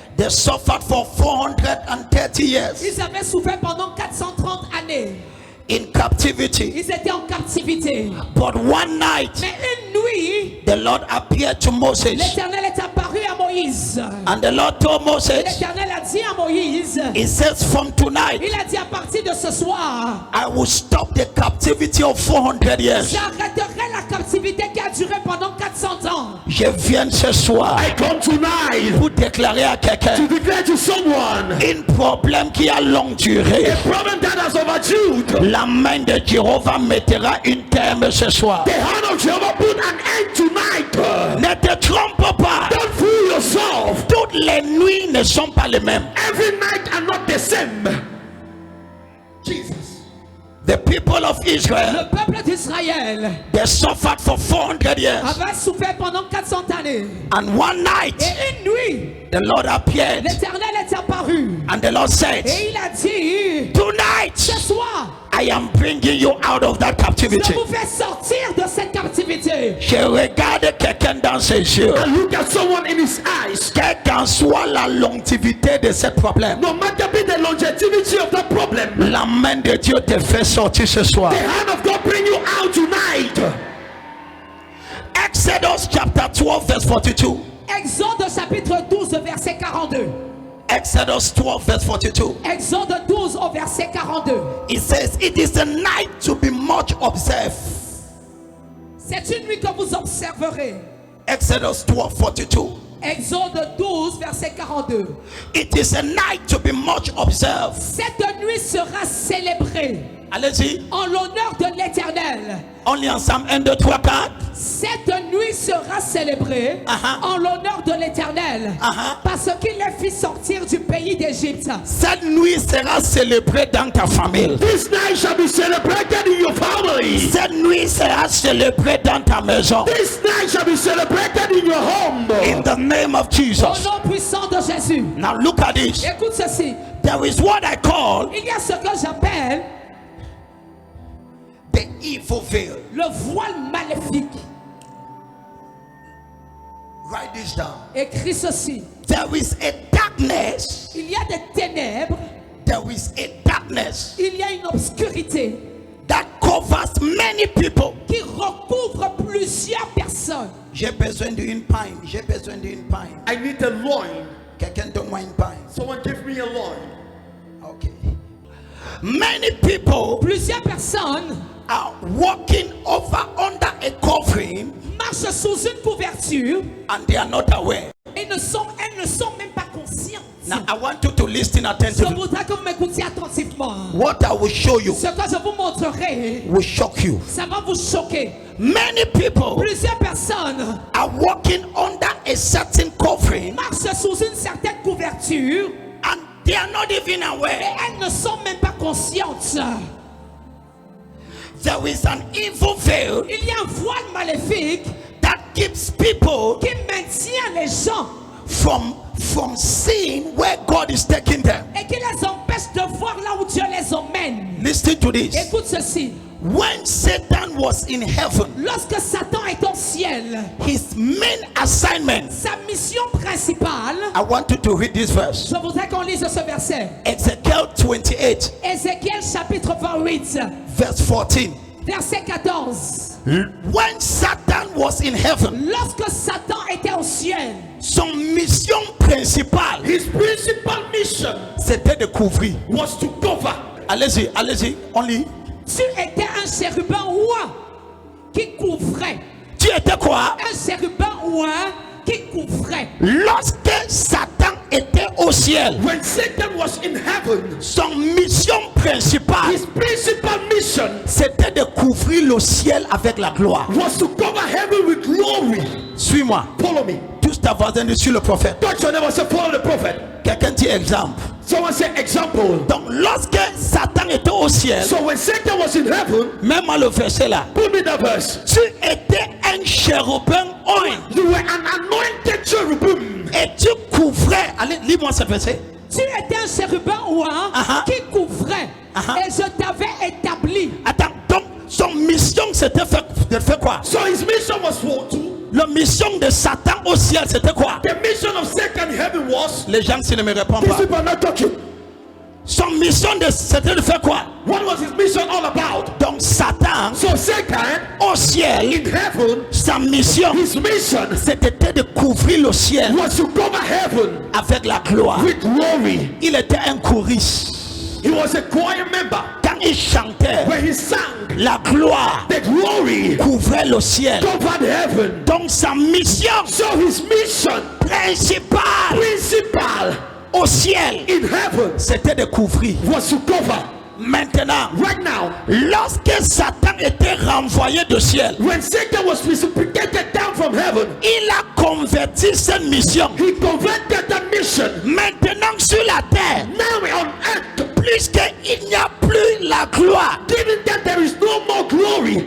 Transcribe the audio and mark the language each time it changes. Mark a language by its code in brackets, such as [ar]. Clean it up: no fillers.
[en] they suffered for 430 years [fr] ils avaient souffert pendant 430 années. [en] in captivity. [fr] Ils étaient en captivité. [en] But one night, [fr] Mais une nuit, [en] the Lord appeared to Moses, [fr] l'Éternel est apparu à Moïse. [en] and the Lord told Moses, [fr] L'Éternel a dit à Moïse, [en] He says, from tonight, [fr] il a dit à partir de ce soir, [en] I will stop the captivity of 400 years. [fr] j'arrêterai la captivité qui a duré pendant 400 ans. Je viens ce soir [en] I come tonight [fr] pour déclarer à [en] to [fr] quelqu'un [en] declare to someone [fr] un problème qui a longue durée. [en] a problem that has overdue. [fr] La main de Jéhovah mettra un terme ce soir. [en] The hand of Jehovah put an end tonight. [fr] Ne te trompe pas. [en] Don't fool yourself. [fr] Toutes les nuits ne sont pas les mêmes. [en] Every night are not the same. Jesus. The people of Israel, [fr] Le peuple d'Israël [en] they suffered for 400 years. [fr] avait souffert pendant 400 années. [en] And one night, [fr] Et une nuit, [en] the Lord appeared [fr] l'Éternel est apparu. [en] and the Lord said, [fr] Et il a dit, [en] tonight, [fr] ce soir, [en] I am bringing you out of that [fr] je [en] captivity. [fr] vous fais sortir de cette captivité. Je regarde quelqu'un dans ses yeux. [en] I look at someone in his eyes. [fr] Quelle qu'en soit la longévité de ce problème, [en] No matter be the longevity of that problem, [fr] la main de Dieu te fait sortir ce soir. [en] the hand of God bring you out tonight. Exodus chapter 12 verse 42. [fr] Exode chapitre 12 verset 42. [en] Exodus 12 verse 42. [fr] Exode 12 au verset 42. [en] It says, it is a night to be much observed. [fr] C'est une nuit que vous observerez. [en] Exodus 12 42. [fr] Exode 12 verset 42. [en] It is a night to be much observed. [fr] Cette nuit sera célébrée Allez-y. en l'honneur de l'Éternel. [en] Only ensemble 1, 2, 3, 4. [fr] Cette nuit sera célébrée en l'honneur de l'Éternel parce qu'il les fit sortir du pays d'Égypte. Cette nuit sera célébrée dans ta famille. [en] This night shall be celebrated in your family. [fr] Cette nuit sera célébrée dans ta maison. [en] This night shall be celebrated in your home. In the name of [fr] Au [en] Jesus. [fr] nom puissant de Jésus. [en] Now look at this. [fr] Écoute ceci. [en] There is what I call [fr] Il y a ce que j'appelle [en] the evil veil. [fr] le voile maléfique. [en] Write this down. [fr] Écris ceci. [en] There is a darkness. [fr] Il y a des ténèbres. [en] There is a darkness [fr] Il y a une obscurité [en] that covers many people. [fr] qui recouvre plusieurs personnes. J'ai besoin d'une pain. J'ai besoin d'une pain. [en] I need a loin. [fr] Quelqu'un donne-moi une pain. [en] Someone give me a loin. Okay. Many people [fr] Plusieurs personnes [en] are walking over under a covering [fr] marchent sous une couverture [en] and they are not aware. [fr] et elles ne sont même pas conscientes. [en] Now I want you to listen [fr] Je [en] attentively. [fr] voudrais que vous m'écoutiez attentivement. [en] What I will show you [fr] Ce que je vous montrerai, [en] will shock you. [fr] ça va vous choquer. [en] Many people [fr] Plusieurs personnes [en] are walking under a certain covering [fr] marchent sous une certaine couverture [en] and they are not even [fr] et [en] aware. [fr] elles ne sont même pas conscientes. [en] There is an evil veil [fr] Il y a un voile maléfique [en] that keeps people [fr] qui maintient les gens [en] from seeing where God is taking them. [fr] et qui les empêche de voir là où Dieu les emmène. [en] Listen to this. [fr] Écoute ceci. [en] When Satan was in heaven, [fr] Lorsque Satan est au ciel, [en] his main assignment, [fr] sa mission principale, [en] I want you to read this verse. [fr] je voudrais qu'on lise ce verset. [en] Ezekiel 28, [fr] Ézéchiel chapitre 28, [en] verse 14. [fr] verset 14. [en] When Satan was in heaven, [fr] Lorsque Satan était au ciel, son mission principale, [en] His principal mission [fr] c'était de couvrir. [en] was to cover. [fr] Allez-y, allez-y, on lit. tu étais un chérubin ouin qui couvrait. Tu étais quoi? Un chérubin ouin qui couvrait. Lorsque Satan était au ciel, [en] when Satan was in heaven, [fr] son mission principale, [en] his principal mission [fr] c'était de couvrir le ciel avec la gloire. [en] was to cover heaven with glory. [fr] Suis-moi. [en] Follow me. [fr] Tous ta voisin dessus le prophète. [en] Touch your neighbor, say, follow the prophet. [fr] Quelqu'un dit exemple. [en] Someone say example. [fr] Donc lorsque Satan était au ciel, [en] So when Satan was in heaven, [fr] même à le verset là, [en] put me that verse. [fr] tu étais un chérubin oint [en] You were an anointed cherubim. [fr] et tu couvrais. Allez, lis-moi ce verset. Tu étais un chérubin ouin qui couvrait. Et je t'avais établi. Attends, donc son mission c'était de faire quoi? [en] So his mission was what? [fr] La mission de Satan au ciel c'était quoi? [en] The mission of Satan in heaven was. [fr] Les gens s'ils ne me répondent [en] These [fr] pas. [en] people are not talking. [fr] Son mission c'était de faire quoi? [en] What was his mission all about? [fr] Donc Satan [en] So Satan [fr] au ciel, [en] in heaven, [fr] sa mission [en] his mission [fr] c'était de couvrir le ciel [en] was to cover heaven [fr] avec la gloire. [en] with glory. [fr] Il était un choriste. [en] He was a choir member. [fr] Quand il chantait, [en] When he sang, [fr] la gloire [en] the glory [fr] couvrait le ciel. [en] covered heaven. [fr] Donc sa mission [en] So his mission [fr] principale [en] principal [fr] au ciel, [en] in heaven [fr] c'était de couvrir. [en] was to cover. [fr] Maintenant, [en] Right now, [fr] lorsque Satan était renvoyé du ciel, [en] when Satan was precipitated down from heaven, [fr] il a converti cette mission. [en] he converted that mission. [fr] Maintenant sur la terre, [en] Now on earth, [fr] puisqu'il n'y a plus la gloire, [en] given that there is no more glory,